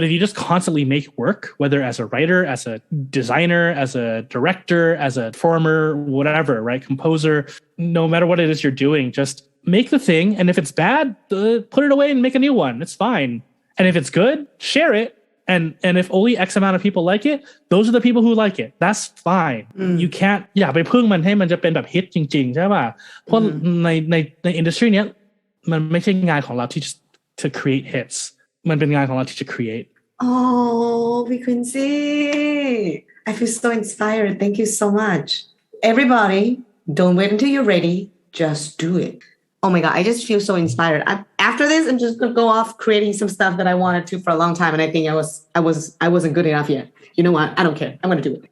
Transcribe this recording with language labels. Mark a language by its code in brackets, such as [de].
[en] But if you just constantly make work, whether as a writer, as a designer, as a director, as a performer, whatever, right? Composer, no matter what it is you're doing, just make the thing. And if it's bad, put it away and make a new one. It's fine. And if it's good, share it. And if only X amount of people like it, those are the people who like it. That's fine. You can't [th] อย่าไปพึ่งมันให้มันจะเป็นแบบฮิตจริงๆใช่ป่ะเพราะในอินดัสทรีเนี้ยมันไม่ใช่งานของเราที่ [en] to create hits [th] มันเป็นงานของเราที่จะ create. [en] Oh, Quincy, I feel so inspired. Thank you so much. Everybody, don't wait until you're ready. Just do it. Oh my God, I just feel so inspired. After this, I'm just gonna go off creating some stuff that I wanted to for a long time, and I think I wasn't good enough yet. You know what? I don't care. I'm gonna do it.